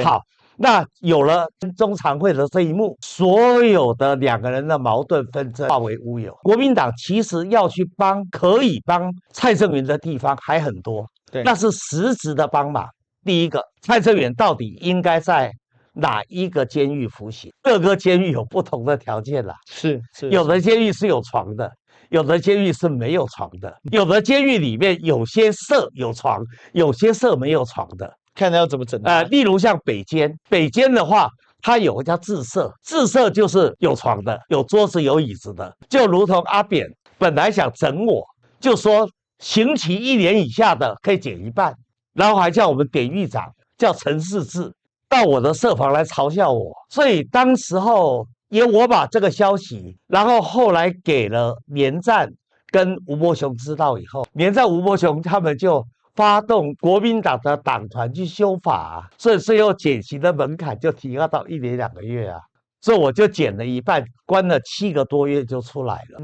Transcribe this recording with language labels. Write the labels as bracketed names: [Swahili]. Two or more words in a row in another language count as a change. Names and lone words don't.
[Chinese] 好，那有了中常會的這一幕，所有的2個人的矛盾紛爭化為烏有。國民黨其實要去幫，可以幫蔡正元的地方還很多，對，那是實質的幫忙。第一個，蔡正元到底應該在哪一個監獄服刑？各個監獄有不同的條件啦，是，有的監獄是有床的。有的監獄是沒有床的，有的監獄裡面有些舍有床，有些舍沒有床的，看他要怎麼整。例如像北監的話，它有個叫自舍，自舍就是有床的，有桌子有椅子的，就如同阿扁本來想整我，就說刑期1年以下的可以減一半，然後還叫我們典獄長叫陳世志到我的舍房來嘲笑我，所以當時候。因為我把這個消息，然後後來給了連戰跟吳伯雄知道以後，連戰、吳伯雄他們就發動國民黨的黨團去修法，所以最後減刑的門檻就提高到1年2個月啊，所以我就減了一半，關了7個多月就出來了。